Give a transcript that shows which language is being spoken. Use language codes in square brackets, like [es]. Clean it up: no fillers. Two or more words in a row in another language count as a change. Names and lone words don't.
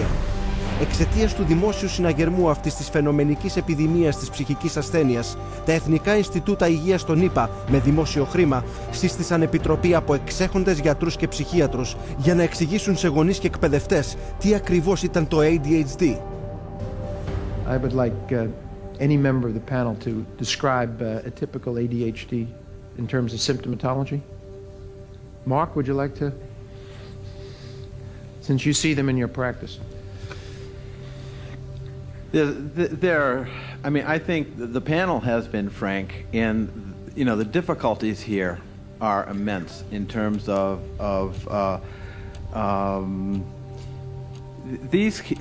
[el] Εξαιτίας του δημόσιου συναγερμού αυτής της φαινομενικής επιδημίας της ψυχικής ασθένειας, τα Εθνικά Ινστιτούτα Υγείας των ΗΠΑ με δημόσιο χρήμα σύστησαν επιτροπή από εξέχοντες γιατρούς και ψυχίατρους για να εξηγήσουν σε γονείς και εκπαιδευτές τι ακριβώς ήταν το ADHD. [en] I would like any member of the panel to describe a typical ADHD in terms of symptomatology. Mark, would you like to? Since you see them in your practice. I think the panel has been frank, and the difficulties here are immense in terms of these.